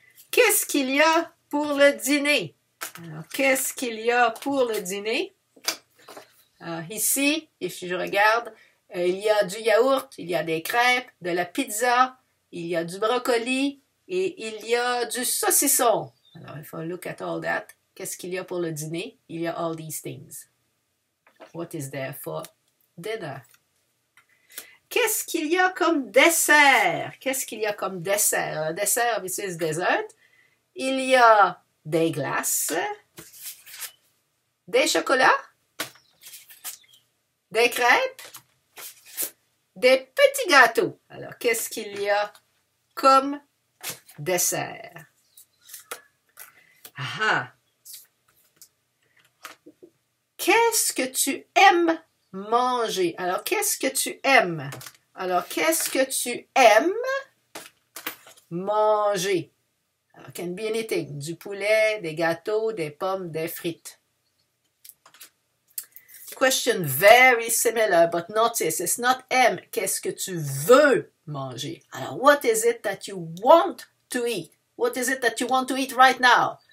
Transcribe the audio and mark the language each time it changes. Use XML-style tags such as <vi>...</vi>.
<fr>Qu'est-ce qu'il y a pour le dîner? Alors, qu'est-ce qu'il y a pour le dîner? Alors, ici, si je regarde, il y a du yaourt, il y a des crêpes, de la pizza, il y a du brocoli et il y a du saucisson. Alors,</fr> <en>if I look at all that,</en> <fr>qu'est-ce qu'il y a pour le dîner? Il y a</fr> <en>all these things. What is there for dinner?</en> <fr>Qu'est-ce qu'il y a comme dessert? Qu'est-ce qu'il y a comme dessert? Un dessert,</fr> <en>this is dessert.</en> <fr>Il y a des glaces, des chocolats, des crêpes, des petits gâteaux. Alors, qu'est-ce qu'il y a comme dessert? Ah! Qu'est-ce que tu aimes manger? Alors, qu'est-ce que tu aimes? Alors, qu'est-ce que tu aimes manger? Alors,</fr> <en>can be anything.</en> <fr>Du poulet, des gâteaux, des pommes, des frites.</fr> <en>Question very similar, but notice, it's not aime.</en> <fr>Qu'est-ce que tu veux manger?</fr> <en>Alors, what is it that you want to eat? What is it that you want to eat right now?</en>